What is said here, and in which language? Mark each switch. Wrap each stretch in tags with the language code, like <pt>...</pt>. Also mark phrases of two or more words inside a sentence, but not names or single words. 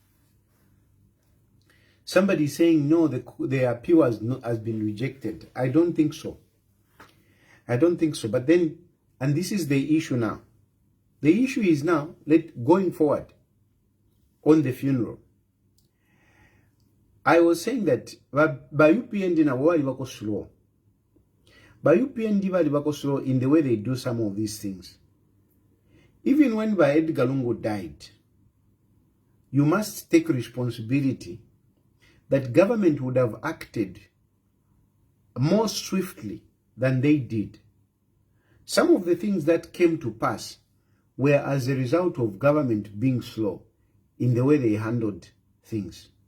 <en>Somebody saying, no, the appeal has been rejected. I don't think so. I don't think so. But then, and this is the issue now. The issue is now, going forward on the funeral. I was saying that by UPND</en> <bem>na wali wako</bem> <en>slow. By UPND</en> <bem>wali wako</bem> <en>slow in the way they do some of these things. Even when by Edgar Lungu died, you must take responsibility that government would have acted more swiftly than they did. Some of the things that came to pass were as a result of government being slow in the way they handled things.</en>